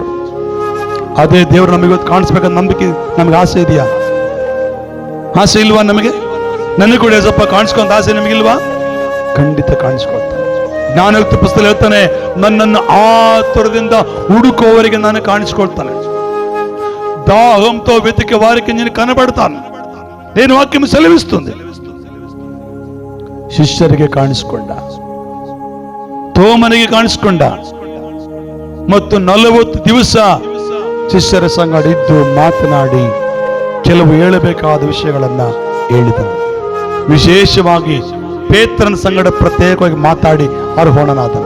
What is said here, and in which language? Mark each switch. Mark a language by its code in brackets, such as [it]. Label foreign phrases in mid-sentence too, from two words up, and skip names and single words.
[kn] ಅದೇ ದೇವರು ನಮಗೆ ಕಾಣಿಸ್ಬೇಕಂತ ನಂಬಿಕೆ, ನಮಗೆ ಆಸೆ ಇದೆಯಾ? ಆಸೆ ಇಲ್ವಾ ನಮಗೆ? ನನಗೆ ಕೂಡ ಸ್ವಲ್ಪ ಕಾಣಿಸ್ಕೊಂತ ಆಸೆ ನಿಮಗಿಲ್ವಾ? ಖಂಡಿತ ಕಾಣಿಸ್ಕೊಳ್ತಾನೆ. ಜ್ಞಾನಯುಕ್ತ ಪುಸ್ತಕ ಹೇಳ್ತಾನೆ, ನನ್ನನ್ನು ಆತುರದಿಂದ ಹುಡುಕುವವರಿಗೆ ನಾನು ಕಾಣಿಸ್ಕೊಳ್ತಾನೆ. [te] దాహంతో వెతికే వారికి నేను కనబడతాను. నేను వాక్యం సెలవిస్తుంది. [kn] ಶಿಷ್ಯರಿಗೆ ಕಾಣಿಸಿಕೊಂಡ, ತೋಮನಿಗೆ ಕಾಣಿಸಿಕೊಂಡ ಮತ್ತು 40 ದಿವಸ ಶಿಷ್ಯರ ಸಂಗಡ ಇದ್ದು ಮಾತನಾಡಿ ಕೆಲವು ಹೇಳಬೇಕಾದ ವಿಷಯಗಳನ್ನ ಹೇಳಿದನು. ವಿಶೇಷವಾಗಿ ಪೇತ್ರನ ಸಂಗಡ ಪ್ರತ್ಯೇಕವಾಗಿ ಮಾತಾಡಿ ಆರೋಹಣನಾದನು.